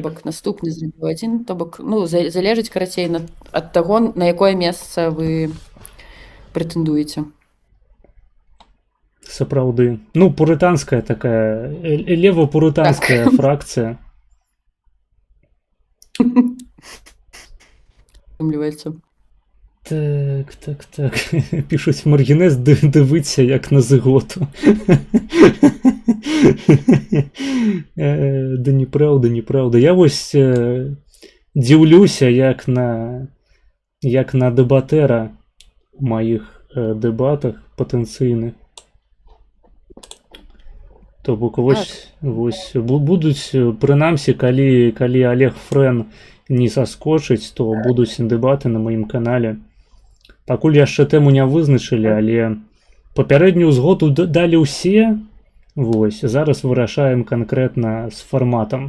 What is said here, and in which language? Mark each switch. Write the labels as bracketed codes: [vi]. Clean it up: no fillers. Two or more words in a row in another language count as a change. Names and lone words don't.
[be] бок наступны зрабіў 1, то бок, ну, залежыць, карацей, ад таго, на якое месца вы прэтэндуеце. сапраўды. Ну, пурытанская такая, лева-пурытанская фракцыя. Атрымліваецца. Так. [uk] Пишуть Маргінез дивиться, як на зиготу. Да неправда. Я ось дивлюся, як на дебатера у моїх дебатах потенційних. [be] То бок вось будуць, прынамсі, калі Олег Френ не саскочыць, то будуць дэбаты на маім канале. Пакуль яшчэ тэму не вызначылі, але папярэднюю згоду далі ўсе. Вось, зараз вырашаем канкрэтна з фарматам.